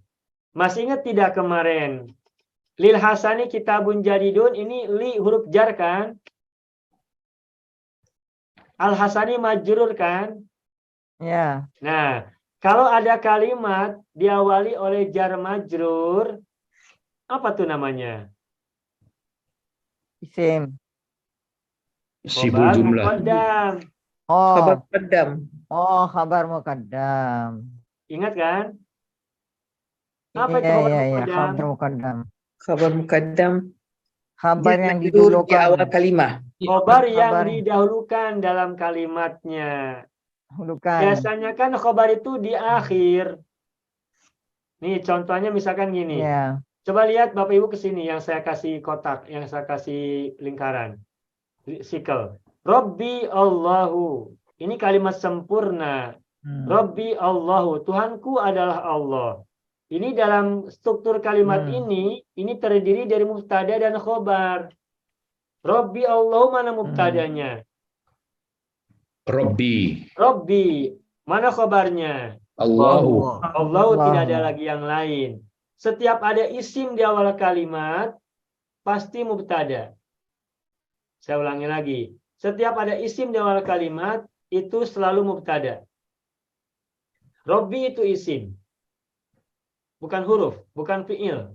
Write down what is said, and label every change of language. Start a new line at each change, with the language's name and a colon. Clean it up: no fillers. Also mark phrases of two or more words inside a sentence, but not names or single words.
Indonesian: Masih ingat tidak kemarin?
Arabic: للحسن كتاب جديد,
Indonesian: ini li huruf jar kan? Al Hasani majrur kan? Ya. Nah, kalau ada kalimat diawali oleh
Arabic: جار مجرور,
Indonesian: apa tuh namanya? Isim.
Arabic: شبه جملة.
Indonesian: Muqaddam. Khabar muqaddam.
Arabic: خبر مقدم.
Indonesian: Ingat kan? Apa itu Iya, khabar iya, muqaddam?
Arabic: خبر مقدم. خبر مقدم.
Indonesian: Khabar Dia yang tidur di didulukan. awal kalimah. Khobar yang Khabar. didahulukan dalam kalimatnya. Dulukan. Biasanya kan khobar itu di akhir. Nih contohnya misalkan gini. Ya. Coba lihat Bapak Ibu ke sini yang saya kasih kotak, yang saya kasih lingkaran. sikal.
Arabic: ربي الله.
Indonesian: Ini kalimat sempurna.
Arabic: ربي الله.
Indonesian: Tuhanku adalah Allah. Ini dalam struktur kalimat ini terdiri dari mubtada dan khobar.
Arabic: ربي الله
Indonesian: mana mubtadanya? Rabbi. Rabbi. Mana khobarnya? Allahu. Allahu tidak ada lagi yang lain. Setiap ada isim di awal kalimat, pasti mubtada. Saya ulangi lagi. Setiap ada isim di awal kalimat, itu selalu mubtada. Rabbi itu isim. Bukan huruf, bukan fi'il.